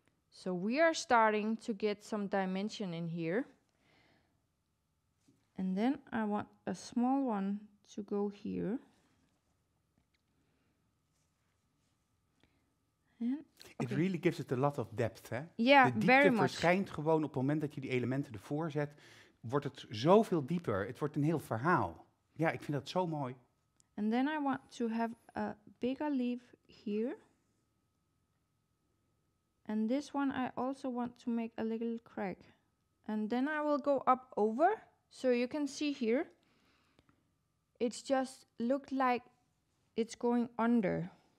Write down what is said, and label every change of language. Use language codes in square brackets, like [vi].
[en] So we are starting to get some dimension in here. And then I want a small one to go here. It really gives it a lot of depth, hè? Yeah, [nl] de diepte [en] very much. [nl] verschijnt gewoon op het moment dat je die elementen ervoor zet, wordt het zoveel dieper. Het wordt een heel verhaal. Ja, ik vind dat zo mooi. [en] And then I want to have a bigger leaf here. And this one I also want to make a little crack. And then I will go up over, so you can see here, it's just looked like it's going under.